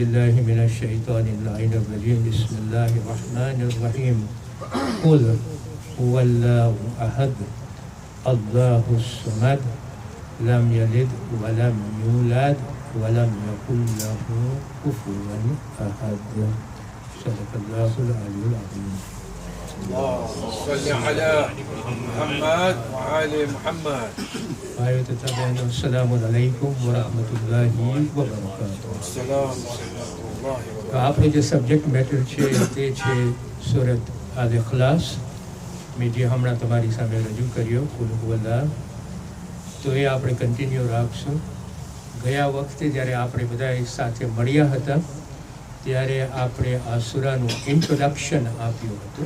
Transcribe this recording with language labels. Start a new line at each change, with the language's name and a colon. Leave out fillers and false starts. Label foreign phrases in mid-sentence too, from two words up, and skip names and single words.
Arabic: الله من الشيطان اللعين الرجيم بسم الله الرحمن الرحيم قل هو الله أحد الله الصمد لم يلد ولم يولد ولم يكن له كفوا أحد صدق الله العلي العظيم. اللهم صل على محمد وآل محمد. السلام عليكم ورحمة الله وبركاته.
Gujarati: તો આપણે જે
English: subject matter
Gujarati: છે તે છે સૂરત અલ ઇખલાસ. મેં જે હમણાં તમારી સામે રજૂ કર્યો કુલ હુવલ્લાહ, તો એ આપણે કન્ટિન્યુ રાખશું. ગયા વખતે જ્યારે આપણે બધા સાથે મળ્યા હતા ત્યારે આપણે આ સૂરાનું ઇન્ટ્રોડક્શન આપ્યું હતું.